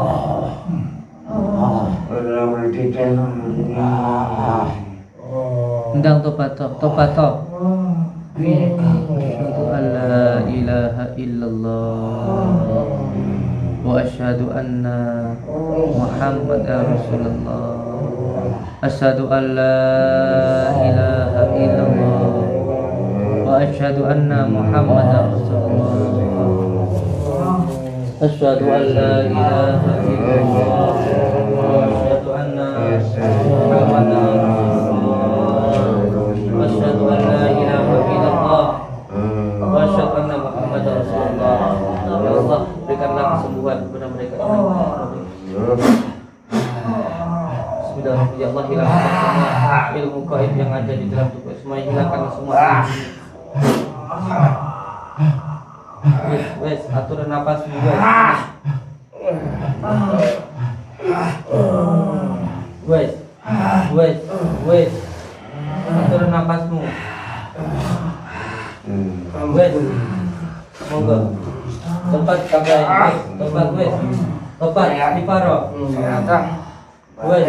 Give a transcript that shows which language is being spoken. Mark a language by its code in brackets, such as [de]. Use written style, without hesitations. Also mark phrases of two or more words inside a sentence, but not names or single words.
[ar] Ndang topato. أشهد أن لا إله إلا الله وأشهد أن محمدا رسول الله. أشهد أن لا إله إلا الله وأشهد أن محمدا رسول الله. أشهد أن لا إله إلا الله وأشهد أن محمدا رسول الله. أشهد أن لا إله إلا الله وأشهد أن محمدا رسول الله. [id] Ya Allah, berikanlah kesembuhan kepada mereka. Bismillahirrahmanirrahim. Ya Allah, hilangkan semua ilmu gaib yang ada di dalam tubuh semua, hilangkan semua. [jv] Wes, aturan nafas juga. Wes. Atur napasmu. Wes. Monggo. Tempat kabeh. Tempat wes. Tempat diparo. Wes.